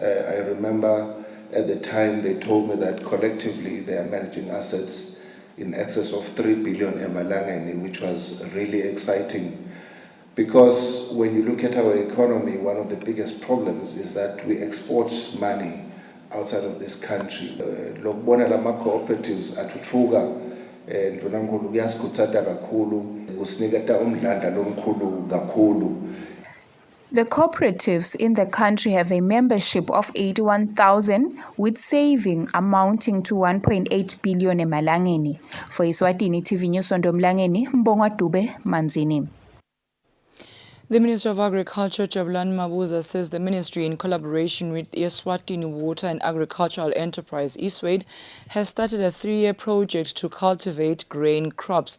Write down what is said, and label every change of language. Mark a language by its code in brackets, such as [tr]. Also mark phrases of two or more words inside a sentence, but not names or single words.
[en] I remember at the time they told me that collectively they are managing assets in excess of 3 billion emalangeni, which was really exciting. Because when you look at our economy, one of the biggest problems is that we export money outside of this country. [ss] Lokubona lama cooperatives athuthuka ndvunankhulu kuyasikhutsata kakhulu kusiniketa umdlandla lomkhulu kakhulu. [en] The cooperatives in the country have a membership of 81,000 with saving amounting to 1.8 billion emalangeni. For Eswatini TV News Ndomlangeni, Mbongwa Dube, Manzini. The Minister of Agriculture, Jabulani Mabuza, says the ministry, in collaboration with US-Eswatini Water and Agricultural Enterprise, ISWADE, has started a 3-year project to cultivate grain crops.